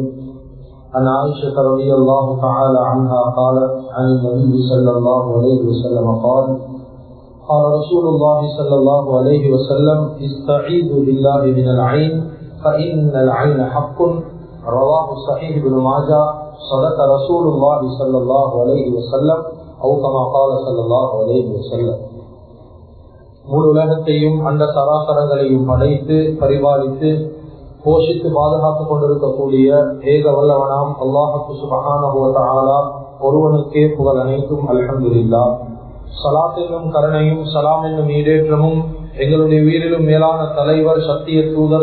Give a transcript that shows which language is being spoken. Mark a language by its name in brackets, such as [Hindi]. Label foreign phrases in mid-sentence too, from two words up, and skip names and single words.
[Arabic] عن عائشة رضي الله تعالى عنها قالت عن النبي صلى الله عليه وسلم قال: قال رسول الله صلى الله عليه وسلم: استعيذوا بالله من العين فإن العين حق. رواه صحيح ابن ماجه. صدق رسول الله صلى الله عليه وسلم أو كما قال صلى الله عليه وسلم. [Tamil] முழு உலகத்தையும் அந்த சராசரங்களையும் படைத்து பரிபாலித்து போஷித்து பாதுகாத்துக் கொண்டிருக்கக்கூடிய ஏக வல்லவனாம் [Arabic] الله سبحانه وتعالى [Tamil] ஒருவனுக்கே புகழ் அனைத்தும். [Arabic] الحمد لله. [Tamil] ஸலாத் என்னும் கருணையும் ஸலாம் என்னும் ஈடேற்றமும் எங்களுடைய உயிரிலும் மேலான தலைவர், சத்திய தூதர்,